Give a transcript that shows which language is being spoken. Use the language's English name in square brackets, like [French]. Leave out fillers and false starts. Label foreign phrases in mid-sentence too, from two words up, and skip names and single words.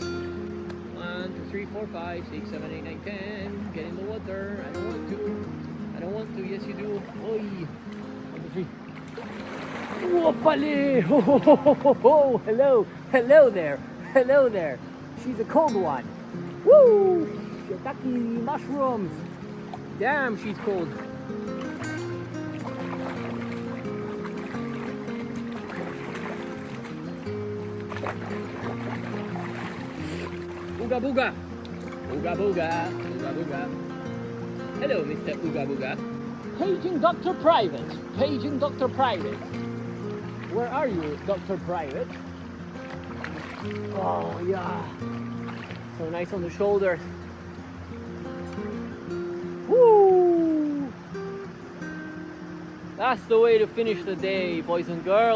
[English] 1, 2, 3, 4, 5, 6, 7, 8, 9, 10. Get in the water. I don't want to. I don't want to. Yes, you do. Oi. 1, 2, 3. Whoopale! Ho, ho, ho, ho, ho, ho. Hello. Hello there. Hello there. She's a cold one. Woo! Shiitake mushrooms. Damn, she's cold. Ooga booga, ooga booga, ooga booga. Hello, Mr. Ooga booga. Paging Dr. Private, paging Dr. Private. Where are you, Dr. Private? Oh yeah. So nice on the shoulders. Woo! That's the way to finish the day, boys and girls.